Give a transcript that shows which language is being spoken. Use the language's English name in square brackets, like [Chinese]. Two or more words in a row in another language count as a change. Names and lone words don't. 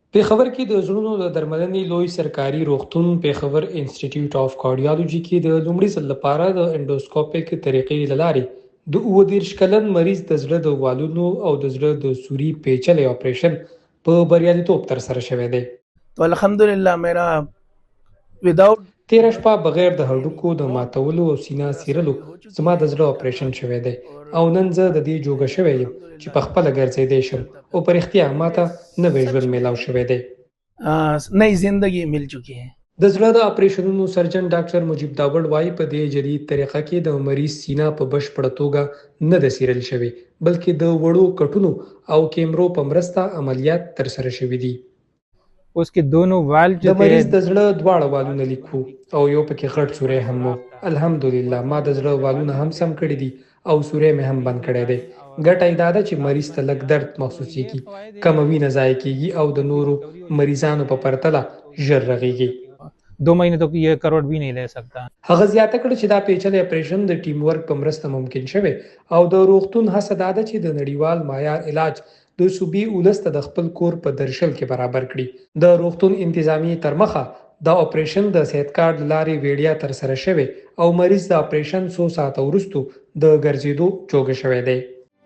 [Pashto] پېښور کې د زړونو د درملنې لوی سرکاري روغتون پېښور انسټیټیوټ آف کارډیالوژي کې د لومړي ځل لپاره د انډوسکوپیک طریقې له لارې د 37 کلن مریض د زړه د والونو او د زړه د سوري پیچلي اپریشن په بریالیتوب ترسره شوی دی. [Urdu] تو الحمدللہ میرا وداؤٹ [Pashto] تېره شپه بغیر د هډوکو د ماتولو او سینه څیرلو زما د زړه اپریشن شوی دی او نن زه د دې جوګه شوی یم چې په خپله ګرځېدی شم او په رښتیا ماته نوی ژوند میلاو شوی دی. [Urdu] نئی زندگی مل چکی ہے. [Pashto] د زړه د اپریشنونو سرجن ډاکټر مجیب داوړ وایي په دې جدید طریقه کې د مریض سینه په بشپړه توګه نه ده څیرل شوې بلکې د وړو کټونو او کیمرو په مرسته عملیات ترسره شوي دي. [Urdu] اس کے دونوں والو [Pashto] د مریض د زړه دواړه والونه لیکو او یو پکې غټ سوری هم وو. الحمدلله ما د زړه والونه هم سم کړي دي او سوری مې هم بند کړی دی. ګټه یې دا ده چې مریض ته لږ درد محسوسیږي، کم وینه ضایع کیږي او د نورو مریضانو په پرتله ژر رغیږي. [Urdu] 2 مہینے تک یہ کروڑ بھی نہیں لے سکتا. [Pashto] هغه زیاته کړه چې دا پیچلي اپریشن د [English] team work [Pashto] په مرسته ممکن شوی او د روغتون هڅه دا ده چې د نړیوال معیار علاج د صوبې ولس ته د خپل کور په درشل کې برابر کړي. د روغتون انتظامی تر مخه دا اپریشن د صحت کارت لارې ویډیا تر سره شوی او مریض د اپریشن 100 ساعت وروسته د ګرځېدو جوګه شوی دی.